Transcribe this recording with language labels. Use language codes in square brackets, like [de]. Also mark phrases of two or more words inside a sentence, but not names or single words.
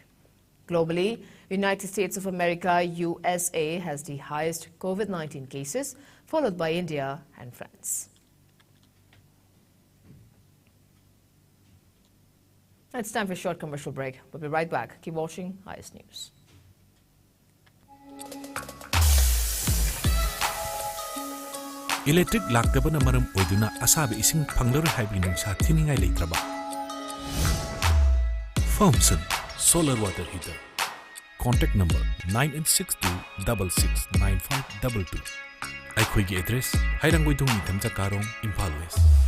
[en] Globally, United States of America, USA, has the highest COVID-19 cases, followed by India and France. It's time for a short commercial break. We'll be right back. Keep watching IS News. [mni] Electric laktabana maram oiduna asabe ising panglar hybrid nungsa thiningai leitraba. [en] Firmson Solar Water Heater. Contact number 9862669522. [mni] Aikhoigi address Hairangboidong Nitamja Karong, Imphal West.